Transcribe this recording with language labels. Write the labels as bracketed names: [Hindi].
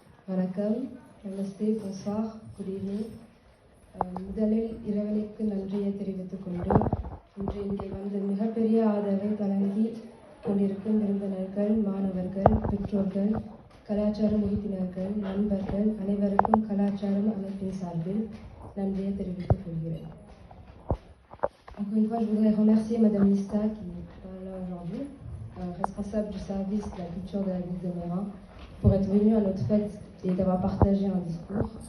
[Tamil] வணக்கம், நமஸ்தே, [French] bonsoir, [English] good evening. [Tamil] முதலில் இறைவனுக்கு நன்றியை தெரிவித்துக் கொண்டு இன்று இங்கே வந்து மிகப்பெரிய ஆதரவை வழங்கி கொண்டிருக்கும் விருந்தினர்கள், மாணவர்கள், பெற்றோர்கள், கலாச்சாரம் உறுப்பினர்கள், நண்பர்கள் அனைவருக்கும் கலாச்சாரம் அமைப்பின் சார்பில் நன்றியை தெரிவித்துக் கொள்கிறேன். [French] Encore une fois, je voudrais remercier Madame Lista qui est là aujourd'hui, responsable du service de la culture de la ville de Mérin, pour être venue à notre fête et d'avoir partagé un discours.